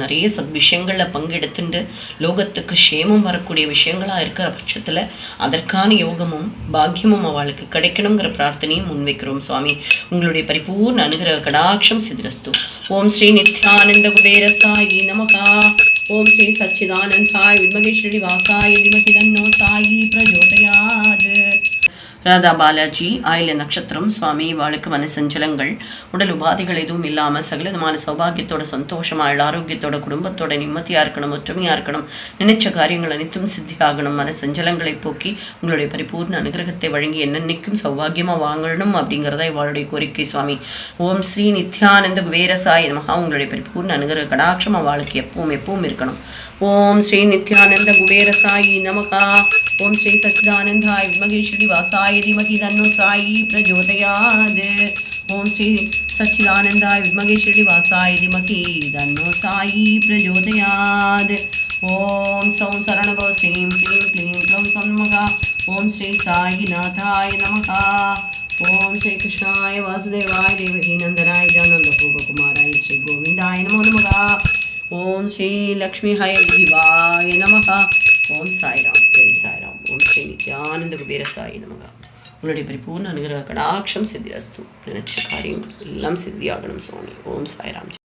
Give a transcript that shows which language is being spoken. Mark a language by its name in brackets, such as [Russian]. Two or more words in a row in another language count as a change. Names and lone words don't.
[Tamil] நிறைய விஷயங்களில் பங்கெடுத்துட்டு லோகத்துக்கு க்ஷேமம் வரக்கூடிய விஷயங்களாக இருக்கிற பட்சத்தில் அதற்கான யோகமும் பாக்கியமும் அவளுக்கு கிடைக்கணுங்கிற பிரார்த்தனையும் முன்வைக்கிறோம் சுவாமி. உங்களுடைய பரிபூர்ண அனுகிரக கடாட்சம் சித்திரஸ்து. [Sanskrit] ओम् श्री नित्यानन्द कुबेर साई नमः. ओम श्री सच्चिदानंदाय विद्महे श्रीनिवासाय धीमहि तन्नो साई प्रचोदयात्. [Tamil] ராதா பாலாஜி, ஆயில நட்சத்திரம் சுவாமி இவாளுக்கு மனசஞ்சலங்கள், உடல் உபாதைகள் எதுவும் இல்லாமல் சகலவிதமான சௌபாகியத்தோட சந்தோஷமாக ஆரோக்கியத்தோட குடும்பத்தோட நிம்மதியாக இருக்கணும், ஒற்றுமையாக இருக்கணும், நினைச்ச காரியங்கள் அனைத்தும் சித்தியாகணும், மனசஞ்சலங்களை போக்கி உங்களுடைய பரிபூர்ண அனுகிரகத்தை வழங்கி என்னென்னைக்கும் சௌபாகியமாக வாங்கணும் அப்படிங்கிறதா இவாளுடைய கோரிக்கை சுவாமி. [Sanskrit] ओम् श्री नित्यानन्द कुबेरसाय नमः. [Tamil] உங்களுடைய பரிபூர்ண அனுகிரக கடாட்சம் அவளுக்கு எப்பவும் இருக்கணும். [Sanskrit] ओम् श्री नित्यानन्द कुबेरसायि नमः. ओम श्री सच्चिदानंदाय विद्महे श्रीनिवासाय धीमहि तन्नो साई प्रचोदयात्. ओम श्री सच्चिदानंदाय विद्महे श्रीनिवासाय धीमहि तन्नो साई प्रचोदयात्. ओम सौं शरणभव श्रीं क्लीं क्लीं क्लौं सन्मगा. ओम श्री साईनाथाय नमः. ओम श्री कृष्णाय वासुदेवाय देवकी नंदनाय नंदगोपकुमाराय श्री गोविंदाय नमो नमः. ओम श्री लक्ष्मी हय जीवाय नमः. ओम् साईराम जय साईराम ओम् श्री नित्यानन्द कुबेर साई नमः. [Tamil] உங்களுடைய பரிபூர்ண அனுகிரக கடாட்சம் சித்திரஸ்து. நினைச்ச காரியங்கள் எல்லாம் சித்தியாகணும் சுவாமி. ஓம் சாய்ராம்.